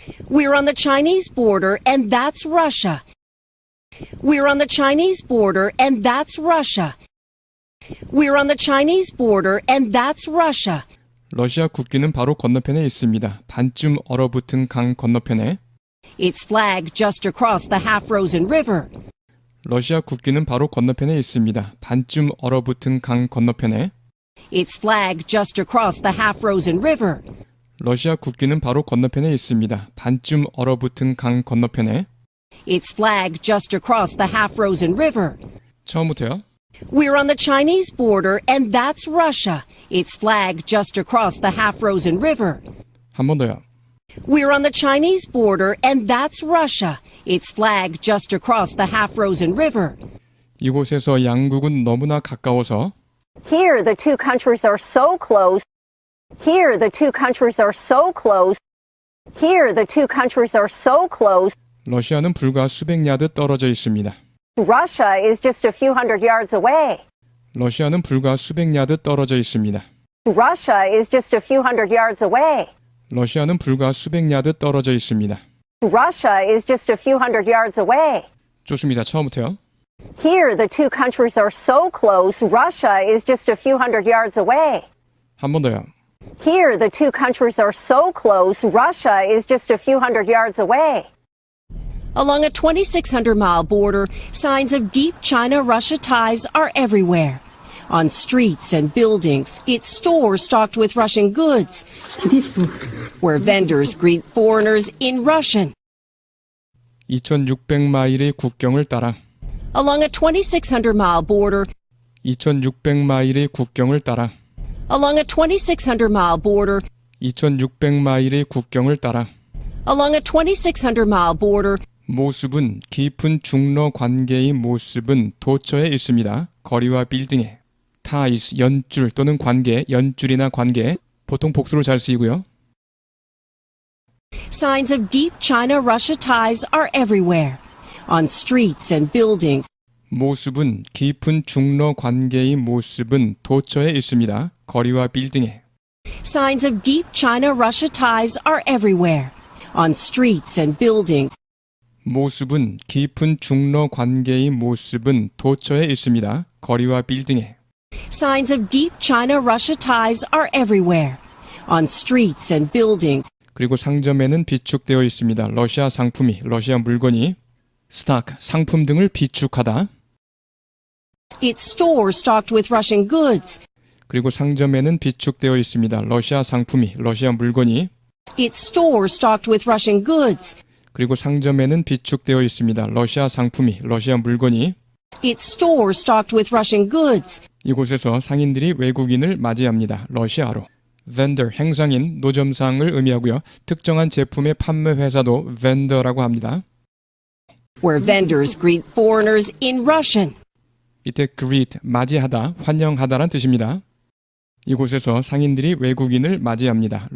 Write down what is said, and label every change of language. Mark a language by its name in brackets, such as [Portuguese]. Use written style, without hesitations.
[English] We're on the Chinese border, and that's Russia. We're on the Chinese border, and that's Russia. We're on the Chinese border, and that's Russia. [Korean] 러시아 국기는 바로 건너편에 있습니다. 반쯤 얼어붙은 강 건너편에. [English] Its flag just across the half-frozen river. [Korean] 러시아 국기는 바로 건너편에 있습니다. 반쯤 얼어붙은 강 건너편에. [English] Its flag just across the half-frozen river. [Korean] 러시아 국기는 바로 건너편에 있습니다. 반쯤 얼어붙은 강 건너편에. [English] Its flag just across the half-frozen river. [Korean] 처음부터요. [English] We're on the Chinese border, and that's Russia. Its flag just across the half-frozen river. [Korean] 한 번 더요. [English] We're on the Chinese border, and that's Russia. Its flag just across the half-frozen river. [Korean] 이곳에서 양국은 너무나 가까워서 [English] Here, the two countries are so close. Here, the two countries are so close. Here, the two countries are so close. [Korean] 러시아는 불과 수백 야드 떨어져 있습니다. [English] Russia is just a few hundred yards away. [Korean] 러시아는 불과 수백 야드 떨어져 있습니다. [English] Russia is just a few hundred yards away. [Korean] 러시아는 불과 수백 야드 떨어져 있습니다. [English] Russia is just a few hundred yards away. [Korean] 좋습니다. 처음부터요. [English] Here, the two countries are so close. Russia is just a few hundred yards away. [Korean] 한 번 더요. [English] Here, the two countries are so close. Russia is just a few hundred yards away. Along a 2,600-mile border, signs of deep China-Russia ties are everywhere. On streets and buildings, it's stores stocked with Russian goods, where vendors greet foreigners in Russian. [Korean] 2,600마일의 국경을 따라 [English] Along a 2,600-mile border, [Korean] 2,600마일의 국경을 따라 [English] along a 2,600-mile border, [Korean] 2,600마일의 국경을 따라 [English] along a 2,600-mile border, [Korean] 모습은 깊은 중러 관계의 모습은 도처에 있습니다. 거리와 빌딩에 ties, 연줄 또는 관계, 연줄이나 관계 보통 복수로 잘 쓰이고요. [English] signs of deep China-Russia ties are everywhere. On streets and buildings, [Korean] 모습은 깊은 중러 관계의 모습은 도처에 있습니다. 거리와 빌딩에 [English] signs of deep China-Russia ties are everywhere. On streets and buildings, [Korean] 모습은 깊은 중러 관계의 모습은 도처에 있습니다. 거리와 빌딩에 [English] signs of deep China-Russia ties are everywhere. On streets and buildings, [Korean] 그리고 상점에는 비축되어 있습니다. 러시아 상품이, 러시아 물건이 스탁, 상품 등을 비축하다. [English] its stores stocked with Russian goods, [Korean] 그리고 상점에는 비축되어 있습니다. 러시아 상품이, 러시아 물건이 [English] its stores stocked with Russian goods, [Korean] 그리고 상점에는 비축되어 있습니다. 러시아 상품이, 러시아 물건이 [English] its stores stocked with Russian goods. [Korean] 이곳에서 상인들이 외국인을 맞이합니다. 러시아로. vendor, 행상인, 노점상을 의미하고요. 특정한 제품의 판매 회사도 vendor라고 합니다. [English] where vendors greet foreigners in Russian. [Korean] 이때 greet, 맞이하다, 환영하다란 뜻입니다. 이곳에서 상인들이 외국인을 맞이합니다.